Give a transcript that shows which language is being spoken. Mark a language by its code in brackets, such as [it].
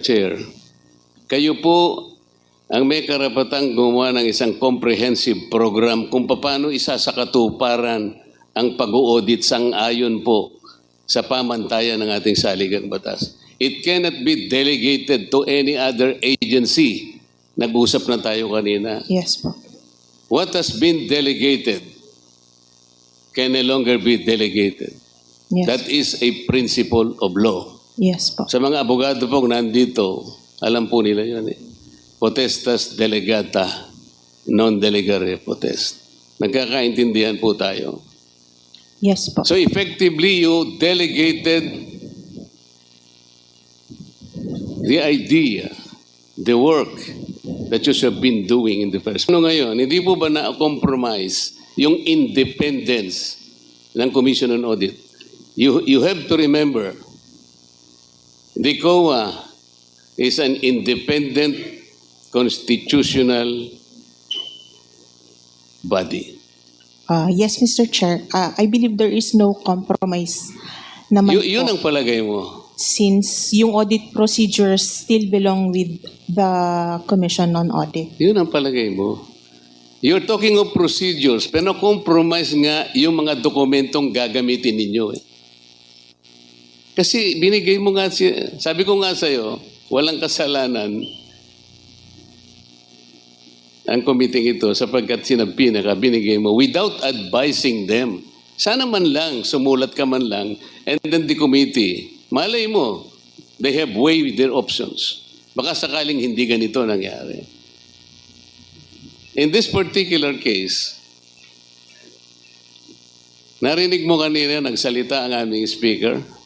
[tl] Chair, kayo po ang may karapatang gumawa ng isang comprehensive program kung paano isasakatuparan ang pag-audit sang-ayon po sa pamantayan ng ating saligang batas. [en] It cannot be delegated to any other agency. [tl] Nag-usap na tayo kanina. [en] Yes po. What has been delegated can no longer be delegated. Yes. That is a principle of law. Yes po. [tl] Sa mga abogado pong nandito, alam po nila yan eh. [la] Potestas delegata, non delegare potest. [tl] Nagkakaintindihan po tayo. [en] Yes po. So effectively, you delegated the idea, the work that you have been doing in the first. [tl] Ano ngayon, hindi po ba na-compromise yung independence ng Commission on Audit? [en] You have to remember, the COA is an independent constitutional body. Yes, Mr. Chair. I believe there is no compromise naman [tl] Yun po. ang palagay mo. [en] Since yung audit procedures still belong with the Commission on Audit. [tl] Yun ang palagay mo. [en] You're talking of procedures, [tl] pero compromise nga yung mga dokumentong gagamitin ninyo. Eh. Kasi binigay mo nga, sabi ko nga sa'yo, walang kasalanan ang committee ito sapagkat binigay mo [en] without advising them. [tl] Sana man lang, sumulat ka man lang, [en] and then the committee, [tl] malay mo, [en] they have weighed their options. [tl] Baka sakaling hindi ganito nangyari. [en] In this particular case, [tl] narinig mo kanina, nagsalita ang aming speaker.